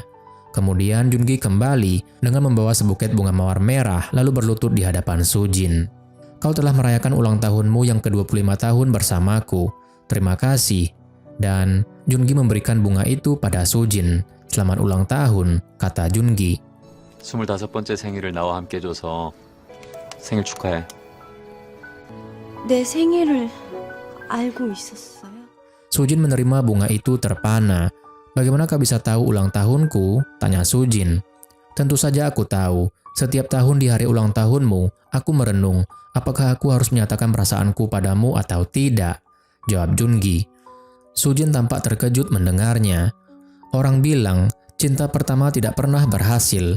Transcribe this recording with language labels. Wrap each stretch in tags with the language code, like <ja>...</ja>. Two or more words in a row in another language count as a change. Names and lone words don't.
<id>Kemudian Jungi kembali dengan membawa sebuket bunga mawar merah lalu berlutut di hadapan Sujin. Kau telah merayakan ulang tahunmu yang ke-25 tahun bersamaku. Terima kasih. Dan Jungi memberikan bunga itu pada Sujin. Selamat ulang tahun, kata Jungi.</id> <ko>25번째 생일을 나와 함께 해줘서 생일 축하해. 내 생일을 알고 있었어요?</ko> <id>Sujin menerima bunga itu terpana. Bagaimana kau bisa tahu ulang tahunku? Tanya Sujin. Tentu saja aku tahu. Setiap tahun di hari ulang tahunmu, aku merenung. Apakah aku harus menyatakan perasaanku padamu atau tidak? Jawab Jungi. Sujin tampak terkejut mendengarnya. Orang bilang, cinta pertama tidak pernah berhasil.</id>